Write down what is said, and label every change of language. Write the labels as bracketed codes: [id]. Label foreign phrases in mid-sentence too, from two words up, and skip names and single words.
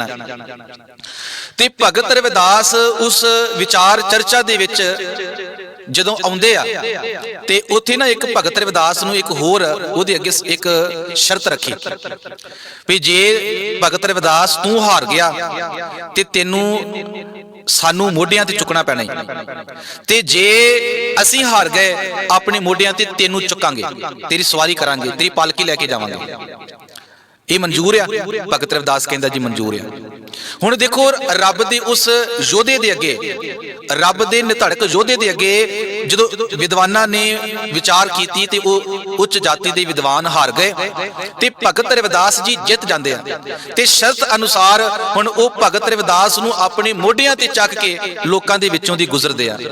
[pa] ਤੇ ਭਗਤ ਰਵਿਦਾਸ ਉਸ ਵਿਚਾਰ ਚਰਚਾ ਦੇ ਵਿਚ ਜਦੋਂ ਆਉਂਦੇ ਆ ਤੇ ਉੱਥੇ ਨਾ ਇੱਕ ਭਗਤ ਰਵਿਦਾਸ ਨੂੰ ਇੱਕ ਹੋਰ ਉਹਦੇ ਅੱਗੇ ਇੱਕ ਸ਼ਰਤ ਰੱਖੀ ਭੀ ਜੇ ਭਗਤ ਰਵਿਦਾਸ ਤੂ ਹਾਰ ਗਿਆ ਤੇ ਤੈਨੂੰ ਸਾਨੂੰ ਮੋਢਿਆਂ ਤੇ ਚੁੱਕਣਾ ਪੈਣਾ ਹੈ, ਤੇ ਜੇ ਅਸੀਂ ਹਾਰ ਗਏ ਅਪਣੇ ਮੋਢਿਆਂ ਤੇ ਤੈਨੂੰ ਚੁਕਾਂਗੇ, ਤੇਰੀ ਸਵਾਰੀ ਕਰਾਂਗੇ, ਤੇਰੀ ਪਾਲਕੀ ਲੈਕੇ ਜਾਵਾਂਗੇ। ਯੇ ਮੰਜ਼ੂਰ ਹੈ? ਭਗਤ ਰਵਿਦਾਸ ਕਹਿੰਦਾ ਜੀ ਮੰਜ਼ੂਰ ਹੈ। ਹੁਣ ਦੇਖੋ ਰੱਬ ਦੇ ਉਸ ਯੋਧੇ ਦੇ ਅੱਗੇ, ਰੱਬ ਦੇ ਨਿਧੜਕ ਯੋਧੇ ਦੇ ਅੱਗੇ ਜਦੋਂ ਵਿਦਵਾਨਾਂ ਨੇ ਵਿਚਾਰ ਕੀਤੀ ਤੇ ਉਹ ਉੱਚ ਜਾਤੀ ਦੇ ਵਿਦਵਾਨ ਹਾਰ ਗਏ ਤੇ ਭਗਤ ਰਵਿਦਾਸ ਜੀ ਜਿੱਤ ਜਾਂਦੇ ਆ। ਤੇ ਸ਼ਰਤ ਅਨੁਸਾਰ ਹੁਣ ਉਹ ਭਗਤ ਰਵਿਦਾਸ ਨੂੰ ਆਪਣੇ ਮੋਢਿਆਂ ਤੇ ਚੱਕ ਕੇ ਲੋਕਾਂ ਦੇ ਵਿੱਚੋਂ ਦੀ ਗੁਜ਼ਰਦੇ ਆ।